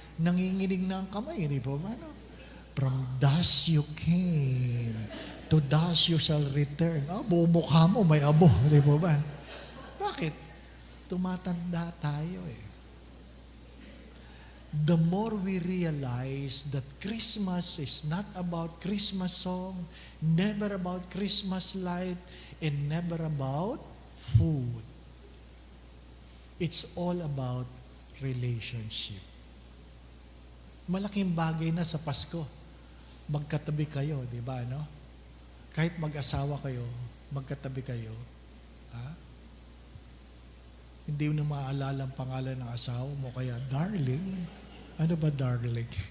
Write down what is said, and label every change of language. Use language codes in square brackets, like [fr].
[tl] Nanginginig na ang kamay, di ba ba? [en] From dust you came, to dust you shall return. [tl] Buong mukha mo may abo, di ba ba? Bakit? Tumatanda tayo eh. [en] The more we realize that Christmas is not about Christmas song, never about Christmas light, and never about food. It's all about relationship. [tl] Malaking bagay na sa Pasko. Magkatabi kayo, di ba, Kahit mag-asawa kayo, magkatabi kayo. Hindi mo na maaalala ang pangalan ng asawa mo, kaya darling. Ano ba darling?